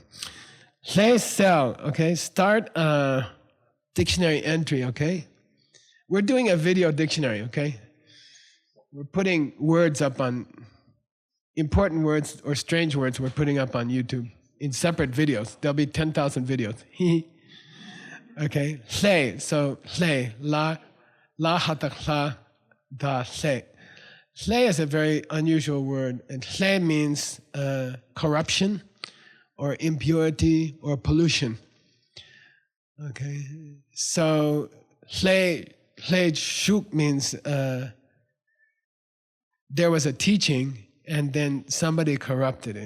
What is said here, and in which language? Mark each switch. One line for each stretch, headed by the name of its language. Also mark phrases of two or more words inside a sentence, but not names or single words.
English: Hle sell, okay? Start a dictionary entry, okay? We're doing a video dictionary, okay? We're putting words up on, important words or strange words we're putting up on YouTube in separate videos. There'll be 10,000 videos. Okay? Hle, so hle, la hatakla da hle. Hle is a very unusual word, and hle means corruption, or impurity, or pollution. Okay, so hle shuk means there was a teaching and then somebody corrupted it.